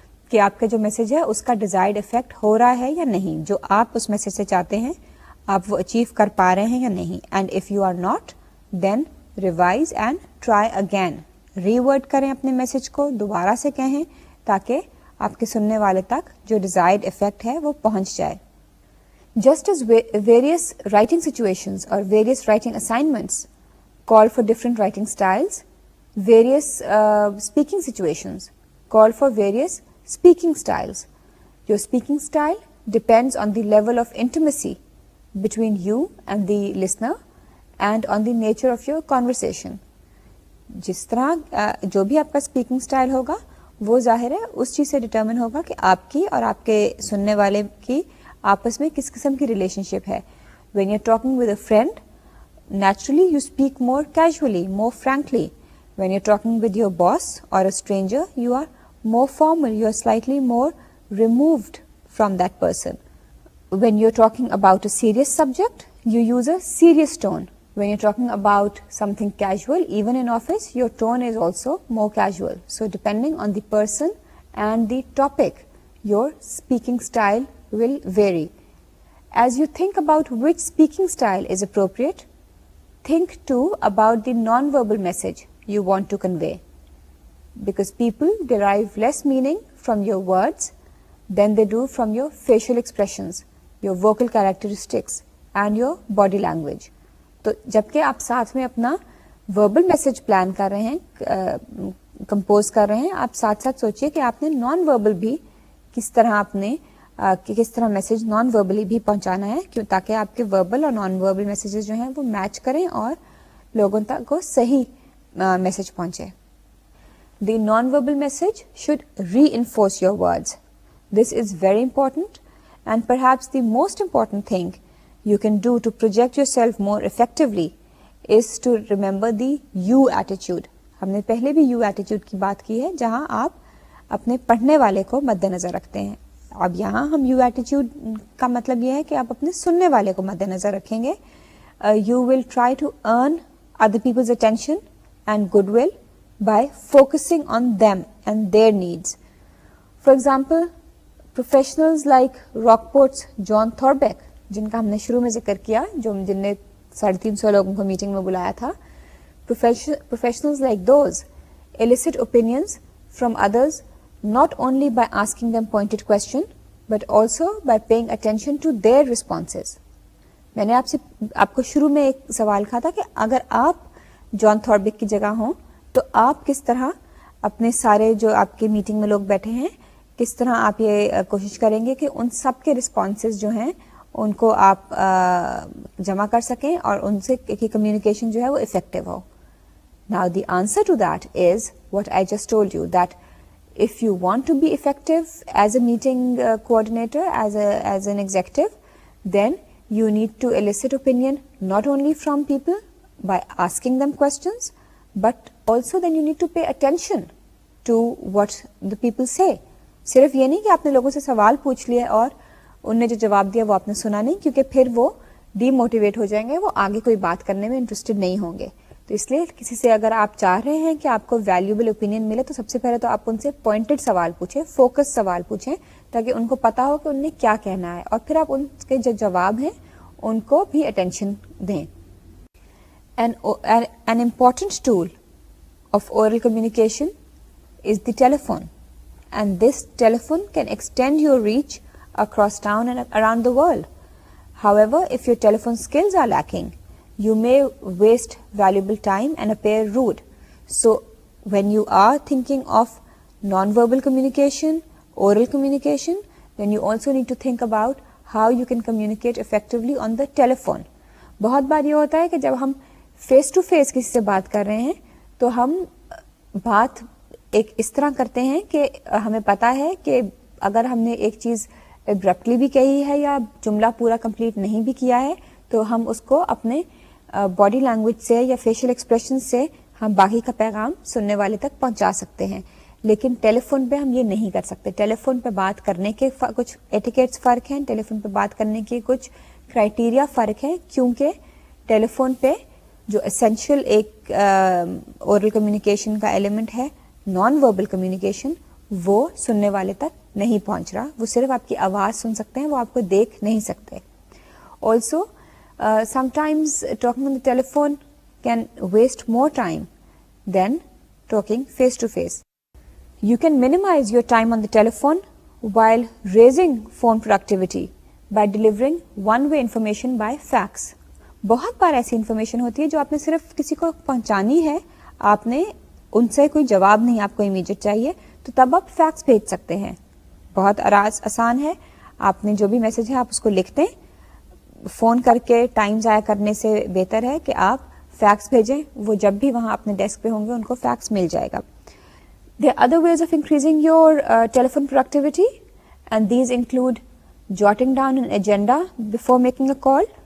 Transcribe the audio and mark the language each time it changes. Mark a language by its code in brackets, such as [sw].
[ur] کہ آپ کا جو میسج ہے اس کا ڈیزائرڈ افیکٹ ہو رہا ہے یا نہیں, جو آپ اس میسج سے چاہتے ہیں آپ وہ اچیو کر پا رہے ہیں یا نہیں. [en] and if you are not then revise and try again, [ur] re word کریں اپنے میسج کو, دوبارہ سے کہیں تاکہ آپ کے سننے والے تک جو ڈیزائرڈ افیکٹ ہے وہ پہنچ جائے. [en] Just as various writing situations or various writing assignments call for different writing styles, various speaking situations call for various speaking styles. Your speaking style depends on the level of intimacy between you and the listener and on the nature of your conversation. [ur] جس طرح جو بھی آپ کا speaking style ہوگا وہ ظاہر ہے اس چیز سے ڈٹرمن ہوگا کہ آپ کی اور آپ کے سننے والے کی آپس میں کس قسم کی ریلیشن شپ ہے. [en] When you are talking with a friend naturally you speak more casually, more frankly. When you are talking with your boss or a stranger you are more formal, you are slightly more removed from that person. When you are talking about a serious subject you use a serious tone. When you're talking about something casual, even in office, your tone is also more casual. So depending on the person and the topic, your speaking style will vary. As you think about which speaking style is appropriate, think too about the non-verbal message you want to convey. Because people derive less meaning from your words than they do from your facial expressions, your vocal characteristics, and your body language. [ur] تو جبکہ آپ ساتھ میں اپنا verbal message plan کر رہے ہیں, compose کر رہے ہیں, آپ ساتھ ساتھ سوچئے کہ آپ نے نان وربل بھی کس طرح میسج نان وربلی بھی پہنچانا ہے, تاکہ آپ کے وربل اور نان وربل میسیجز جو ہیں وہ میچ کریں اور لوگوں تک کو صحیح میسج پہنچے. [en] The non verbal message should reinforce your words. This is very important and perhaps the most important thing you can do to project yourself more effectively is to remember the you attitude. [ur] ہم نے پہلے بھی you attitude کی بات کی ہے جہاں آپ اپنے پڑھنے والے کو مد نظر رکھتے ہیں. اب یہاں ہم you attitude کا مطلب یہ ہے کہ آپ اپنے سننے والے کو مد نظر رکھیں گے. [en] You will try to earn other people's attention and goodwill by focusing on them and their needs. For example, professionals like Rockport's John Thorbecke, [ur] جن کا ہم نے شروع میں ذکر کیا, جن نے 350 لوگوں کو میٹنگ میں بلایا تھا. [en] Professionals like those elicit opinions from others not only by asking them pointed question but also by paying attention to their responses. [ur] میں نے آپ کو شروع میں ایک سوال کہا تھا کہ اگر آپ جان تھاربیک کی جگہ ہوں تو آپ کس طرح اپنے سارے جو آپ کے میٹنگ میں لوگ بیٹھے ہیں کس طرح آپ یہ کوشش کریں گے کہ ان سب کے رسپانسز جو ہیں ان کو آپ جمع کر سکیں اور ان سے کمیونیکیشن جو ہے وہ effective ہو. [en] Now the answer to that is what I just told you, that if you want to be effective as a meeting coordinator, as an executive, then you need to elicit opinion not only from people by asking them questions, but also then you need to pay attention to what the people say. [ur] صرف یہ نہیں کہ آپ نے لوگوں سے سوال پوچھ لیے اور ان نے جو جواب دیا وہ آپ نے سنا نہیں, کیونکہ پھر وہ ڈی موٹیویٹ ہو جائیں گے, وہ آگے کوئی بات کرنے میں انٹرسٹڈ نہیں ہوں گے. تو اس لیے کسی سے اگر آپ چاہ رہے ہیں کہ آپ کو ویلیوبل اوپینین ملے تو سب سے پہلے تو آپ ان سے پوائنٹڈ سوال پوچھیں, فوکس سوال پوچھیں, تاکہ ان کو پتا ہو کہ ان نے کیا کہنا ہے, اور پھر آپ ان کے جو جواب ہیں ان کو بھی اٹینشن دیں. [en] An important tool of oral communication is the telephone, and this telephone can extend your reach across town and around the world. However, if your telephone skills are lacking, you may waste valuable time and appear rude. So, when you are thinking of non-verbal communication, oral communication, then you also need to think about how you can communicate effectively on the telephone. [ur] بہت بار یہ ہوتا ہے کہ جب ہم face to face کسی سے بات کر رہے ہیں تو ہم بات ایک اس طرح کرتے ہیں کہ ہمیں پتا ہے کہ اگر ہم نے ایک چیز ابرپٹلی بھی کہی ہے یا جملہ پورا کمپلیٹ نہیں بھی کیا ہے تو ہم اس کو اپنے باڈی لینگویج سے یا فیشل ایکسپریشن سے ہم باقی کا پیغام سننے والے تک پہنچا سکتے ہیں. لیکن ٹیلی فون پہ ہم یہ نہیں کر سکتے. ٹیلی فون پہ بات کرنے کے کچھ ایٹیکیٹس فرق ہیں, ٹیلی فون پہ بات کرنے کے کچھ کرائٹیریا فرق ہے, کیونکہ ٹیلی فون پہ جو اسینشیل ایک اورل کمیونیکیشن کا ایلیمنٹ ہے نان وربل کمیونیکیشن, وہ سننے والے تک نہیں پہنچ رہا, وہ صرف آپ کی آواز سن سکتے ہیں, وہ آپ کو دیکھ نہیں سکتے. [en] Also sometimes talking on the telephone can waste more time than talking face to face. You can minimize your time on the telephone while raising phone productivity by delivering one-way information by fax. [ur] بہت بار ایسی information ہوتی ہے جو آپ نے صرف کسی کو پہنچانی ہے, آپ نے ان سے کوئی جواب نہیں, آپ کو امیڈیٹ چاہیے, تو تب آپ فیکس بھیج سکتے ہیں. بہت آسان ہے, آپ نے جو بھی میسج ہے آپ اس کو لکھ دیں. فون کر کے ٹائم ضائع کرنے سے بہتر ہے کہ آپ فیکس بھیجیں, وہ جب بھی وہاں اپنے ڈیسک پہ ہوں گے ان کو فیکس مل جائے گا. [en] There are other ways of increasing your telephone productivity, and these include jotting down an agenda before making a call.